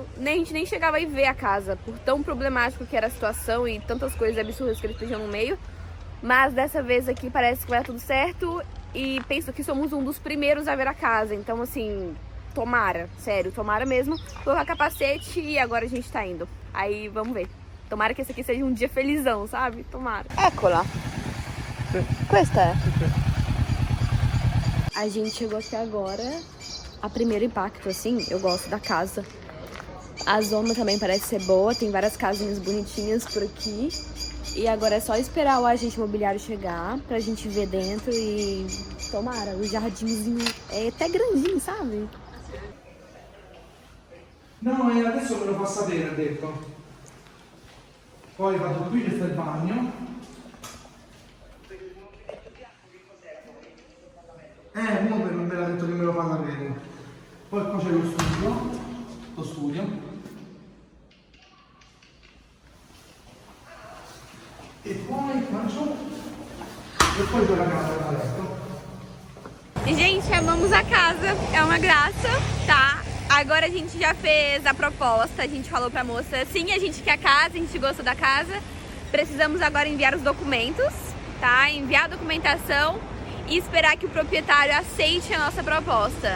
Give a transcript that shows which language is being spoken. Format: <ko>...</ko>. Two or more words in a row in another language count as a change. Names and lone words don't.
<pt>A gente nem chegava a ir ver a casa, por tão problemático que era a situação e tantas coisas absurdas que eles pediam no meio. Mas dessa vez aqui parece que vai dar tudo certo e penso que somos um dos primeiros a ver a casa. Então, assim, tomara, sério, tomara mesmo. Colocar capacete e agora a gente tá indo. Aí, vamos ver. Tomara que esse aqui seja um dia felizão, sabe? Tomara.</pt> <it>Eccola. Questa è.</it> <pt>A gente chegou aqui agora. A primeiro impacto, assim, eu gosto da casa. A zona também parece ser boa, tem várias casinhas bonitinhas por aqui. E agora é só esperar o agente imobiliário chegar pra gente ver dentro e tomara, o jardinzinho é até grandinho, sabe?</pt> <it>No, e adesso me lo fa sapere, ha detto. Poi vado qui che sta il bagno. Comunque non me l'ha detto che me lo fa sapere. Poi qua c'è lo studio. E poi faccio. E poi quella casa da letto.</it> <pt>Gente, amamos a casa, é uma graça, tá? Agora a gente já fez a proposta, a gente falou pra moça, sim, a gente quer a casa, a gente gosta da casa. Precisamos agora enviar os documentos, tá? Enviar a documentação e esperar que o proprietário aceite a nossa proposta.</pt>